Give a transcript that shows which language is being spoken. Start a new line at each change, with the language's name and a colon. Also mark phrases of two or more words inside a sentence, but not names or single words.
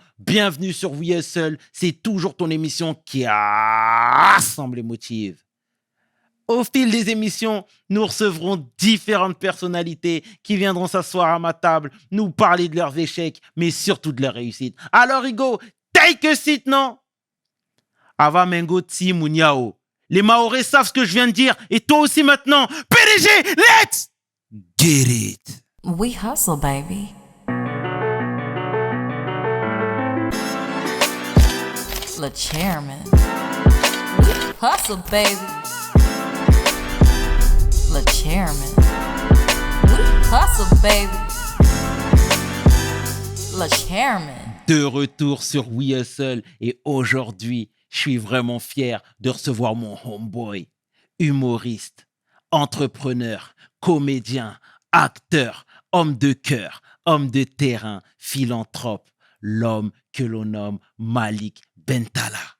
French: Bienvenue sur We Hustle. C'est toujours ton émission qui rassemble et motive. Au fil des émissions, nous recevrons différentes personnalités qui viendront s'asseoir à ma table, nous parler de leurs échecs, mais surtout de leurs réussites. Alors, Hugo,
English: take a seat,
Comorian: non? Ava Mengo Tsi Muniao.
French: Les Mahorais savent ce que je viens de dire, et toi aussi maintenant. PDG,
English: let's get it! We hustle, baby. Le chairman. We hustle, baby. Le chairman. We hustle, baby. Le chairman.
French: De retour sur We Hustle, et aujourd'hui, je suis vraiment fier de recevoir mon homeboy, humoriste, entrepreneur, comédien, acteur, homme de cœur, homme de terrain, philanthrope, l'homme que l'on nomme Malik Bentala.